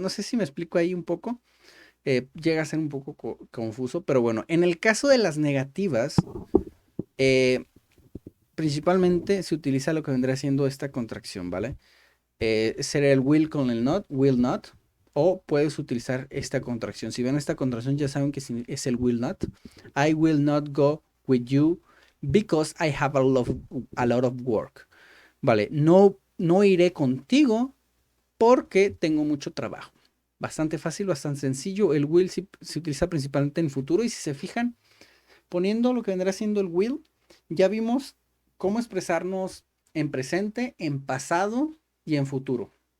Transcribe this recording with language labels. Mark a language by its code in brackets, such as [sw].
[es] No sé si me explico ahí un poco. Llega a ser un poco confuso, pero bueno, en el caso de las negativas, eh, principalmente se utiliza lo que vendría siendo esta contracción, ¿vale? Sería el will not, o puedes utilizar esta contracción. Si ven esta contracción, ya saben que es el will not. [en] I will not go with you because I have a lot of work. [es] Vale, no iré contigo porque tengo mucho trabajo. Bastante fácil, bastante sencillo. El will se utiliza principalmente en futuro y si se fijan, poniendo lo que vendrá siendo el will, ya vimos cómo expresarnos en presente, en pasado y en futuro.